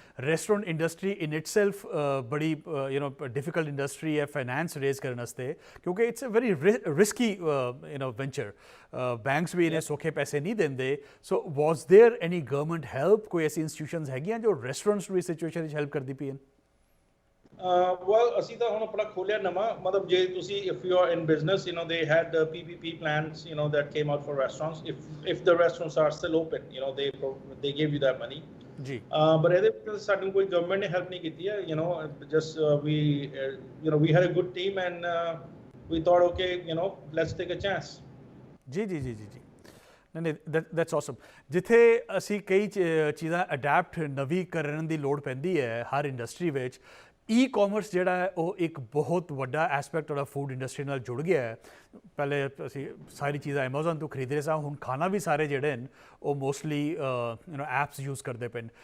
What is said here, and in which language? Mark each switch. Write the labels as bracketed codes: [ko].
[pa] Restaurant industry [en] in itself [pa] ਬੜੀ difficult industry ਹੈ finance raise ਕਰਨ ਵਾਸਤੇ, ਕਿਉਂਕਿ [en] It's a very risky venture. [pa] Banks ਵੀ ਇਹਨੇ ਸੌਖੇ ਪੈਸੇ ਨਹੀਂ ਦਿੰਦੇ। [en] So was there any government help? [pa] ਕੋਈ ਐਸੀ ਇੰਸਟੀਟਿਊਸ਼ਨਸ ਹੈਗੀਆਂ ਜੋ ਰੈਸਟੋਰੈਂਟਸ ਨੂੰ ਇਸ ਸਿਚੁਏਸ਼ਨ ਵਿੱਚ ਹੈਲਪ ਕਰਦੀ ਪਈ ਹਨ? [en] Well, [pa] ਅਸੀਂ ਤਾਂ ਹੁਣ ਆਪਣਾ ਖੋਲਿਆ ਨਵਾਂ, ਮਤਲਬ ਜੇ ਤੁਸੀਂ [en] if you are in business, they had PPP plans, that came out for restaurants. If the restaurants are still open, they gave you that money. ਜੀ। [pa] but ਇਹਦੇ ਵਿੱਚ ਸਾਨੂੰ ਕੋਈ ਗਵਰਨਮੈਂਟ ਨੇ ਹੈਲਪ ਨਹੀਂ ਕੀਤੀ ਹੈ। [en] just we had a good team, and we thought, okay, let's take a chance. [pa] ਜੀ। ਨਹੀਂ, [en] That's awesome. [pa] ਜਿੱਥੇ ਅਸੀਂ ਕਈ ਚੀਜ਼ਾਂ ਅਡੈਪਟ ਨਵੀਂ ਕਰਨ ਦੀ ਲੋੜ ਪੈਂਦੀ ਹੈ ਹਰ ਇੰਡਸਟਰੀ ਵਿੱਚ, ਈ ਕਾਮਰਸ ਜਿਹੜਾ ਹੈ ਉਹ ਇੱਕ ਬਹੁਤ ਵੱਡਾ ਐਸਪੈਕਟ ਤੁਹਾਡਾ ਫੂਡ ਇੰਡਸਟਰੀ ਨਾਲ ਜੁੜ ਗਿਆ ਹੈ। ਪਹਿਲੇ ਅਸੀਂ ਸਾਰੀ ਚੀਜ਼ਾਂ ਐਮਾਜ਼ੋਨ ਤੋਂ ਖਰੀਦ ਰਹੇ ਸਾਂ, ਹੁਣ ਖਾਣਾ ਵੀ ਸਾਰੇ ਜਿਹੜੇ ਨੇ ਉਹ ਮੋਸਟਲੀ ਐਪਸ ਯੂਜ਼ ਕਰਦੇ ਪਏ ਨੇ।